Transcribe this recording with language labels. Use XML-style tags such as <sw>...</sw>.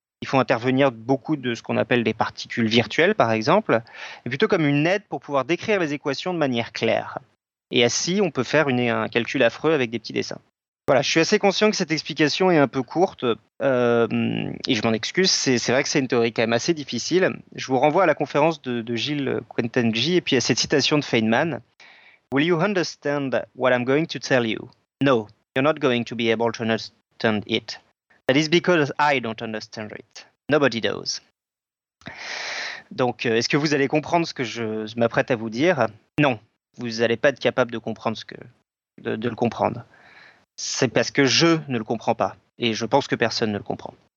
<fr>Il faut intervenir beaucoup de ce qu'on appelle des particules virtuelles, par exemple, mais plutôt comme une aide pour pouvoir décrire les équations de manière claire. Et ainsi, on peut faire un calcul affreux avec des petits dessins. Voilà, je suis assez conscient que cette explication est un peu courte, et je m'en excuse, c'est vrai que c'est une théorie quand même assez difficile. Je vous renvoie à la conférence de Gilles Quentin-Gee et puis à cette citation de Feynman.</fr> <en>« Will you understand what I'm going to tell you? No, you're not going to be able to understand it. That is because I don't understand it. Nobody does.</en> <fr>» Donc, est-ce que vous allez comprendre ce que je m'apprête à vous dire? Non, vous n'allez pas être capable de comprendre de le comprendre. C'est parce que je ne le comprends pas. Et je pense que personne ne le comprend.</fr>